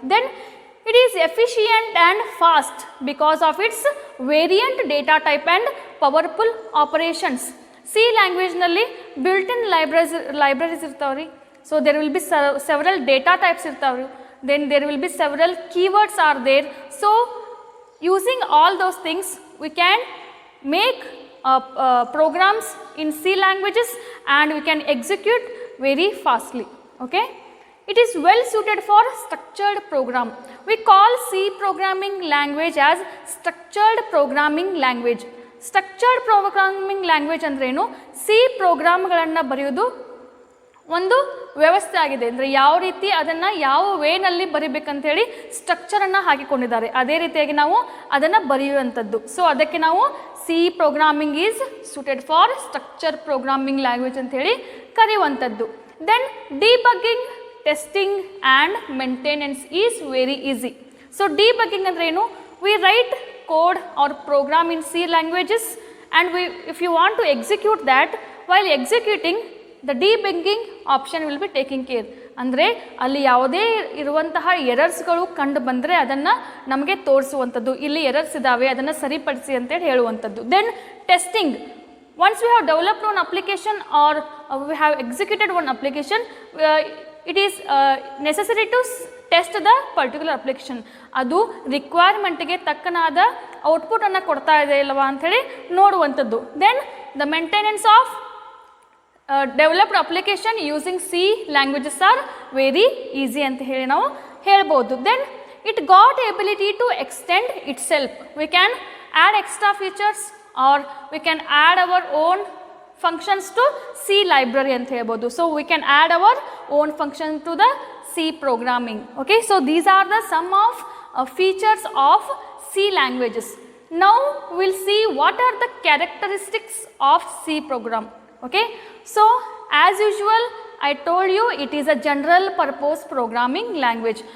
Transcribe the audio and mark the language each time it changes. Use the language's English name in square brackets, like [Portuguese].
[English] Then it is efficient and fast because of its variant data type and powerful operations. [Kannada] C ಲ್ಯಾಂಗ್ವೇಜ್ನಲ್ಲಿ built in libraries ಇರ್ತಾವೆ ರೀ. [English] So there will be several data types ಇರ್ತಾವೆ. Then there will be several keywords are there. So using all those things we can make programs in C languages and we can execute very fastly. Okay, it is well suited for structured program. We call C programming language as structured programming language. [Kannada] Structured programming language ಅಂದ್ರೇನು? C ಪ್ರೋಗ್ರಾಮ್ಗಳನ್ನು ಬರೆಯೋದು ಒಂದು ವ್ಯವಸ್ಥೆ ಆಗಿದೆ. ಅಂದರೆ ಯಾವ ರೀತಿ ಅದನ್ನು ಯಾವ ವೇನಲ್ಲಿ ಬರಿಬೇಕಂತೇಳಿ ಸ್ಟ್ರಕ್ಚರನ್ನು ಹಾಕಿಕೊಂಡಿದ್ದಾರೆ, ಅದೇ ರೀತಿಯಾಗಿ ನಾವು ಅದನ್ನು ಬರೆಯುವಂಥದ್ದು. [English] so [Kannada] ಅದಕ್ಕೆ ನಾವು [English] C programming is suited for structure programming language [Kannada] ಅಂತೇಳಿ ಕರೆಯುವಂಥದ್ದು. [English] Then debugging, testing and maintenance is very easy. [Kannada] So debugging ಅಂದ್ರೇನು? [English] We write code or program in C languages and if you want to execute that, while executing the debugging option will be taking care. [Kannada] ಅಂದರೆ ಅಲ್ಲಿ ಯಾವುದೇ ಇರುವಂತಹ ಎರರ್ಸ್ಗಳು ಕಂಡು ಬಂದರೆ ಅದನ್ನು ನಮಗೆ ತೋರಿಸುವಂಥದ್ದು, ಇಲ್ಲಿ ಎರರ್ಸ್ ಇದ್ದಾವೆ ಅದನ್ನು ಸರಿಪಡಿಸಿ ಅಂತೇಳಿ ಹೇಳುವಂಥದ್ದು. [English] Then testing, once we have developed one application or we have executed one application, it is necessary to test the particular application. [Kannada] ಅದು ರಿಕ್ವೈರ್ಮೆಂಟ್ಗೆ ತಕ್ಕನಾದ ಔಟ್ಪುಟನ್ನು ಕೊಡ್ತಾ ಇದೆ ಇಲ್ಲವಾ ಅಂಥೇಳಿ ನೋಡುವಂಥದ್ದು. [English] then the maintenance of developed application using C languages are very easy [Kannada] ಅಂತ ಹೇಳಿ ನಾವು ಹೇಳ್ಬೋದು. [English] Then it got ability to extend itself. We can add extra features or we can add our own functions to C library [Kannada] ಅಂತ ಹೇಳ್ಬೋದು. [English] So we can add our own function to the C programming. Okay, so these are the some of features of C languages. Now we'll see what are the characteristics of C program. Okay, so as usual I told you it is a general purpose programming language.